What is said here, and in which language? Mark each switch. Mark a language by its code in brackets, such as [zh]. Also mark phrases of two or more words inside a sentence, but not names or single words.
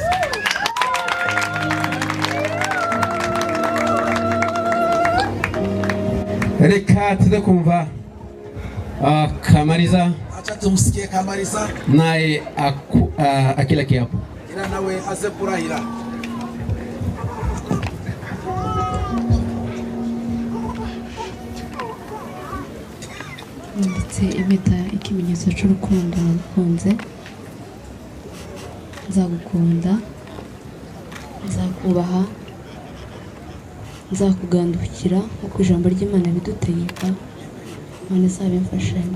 [rw] Reka tuze kumva Kamariza. [sw] Acha tumsikie Kamariza naye akila kiapo, ila nawe [rw] aze kurahira. Ndetse impeta ikimenyetso cy'urukundo nagukunze, nzagukunda, nzakubaha, nzakugandukira uko ijambo ry'Imana bidutegeka, Imana izabimfashemo.